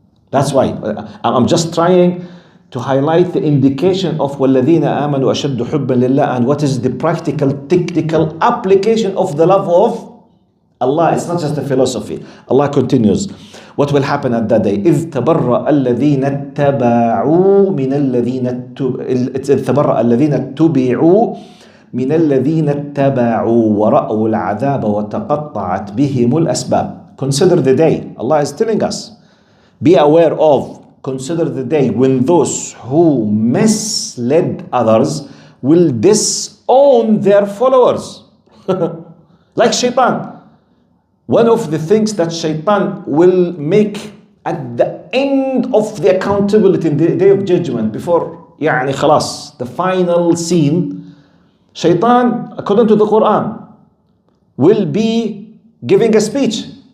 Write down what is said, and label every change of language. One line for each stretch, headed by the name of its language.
English: That's why I'm just trying to highlight the indication of
Arabic: وَالَّذِينَ آمَنُوا أَشَدُّ حُبًّا لِلَّهِ,
English: and what is the practical, technical application of the love of Allah. It's not just a philosophy. Allah continues. What will happen at that day?
Arabic: إِذْ تَبَرَّأَ الَّذِينَ اتَّبَعُوا مِنَ الَّذِينَ اتُّبِعُوا من الذين اتبعوا ورأوا العذاب وتقطعت بهم الأسباب.
English: Consider the day. Allah is telling us, be aware of, consider the day when those who misled others will disown their followers. Like shaitan. One of the things that shaitan will make at the end of the accountability in the day of judgment, before
Arabic: يعني خلاص,
English: the final scene, Shaitan, according to the Quran, will be giving a speech.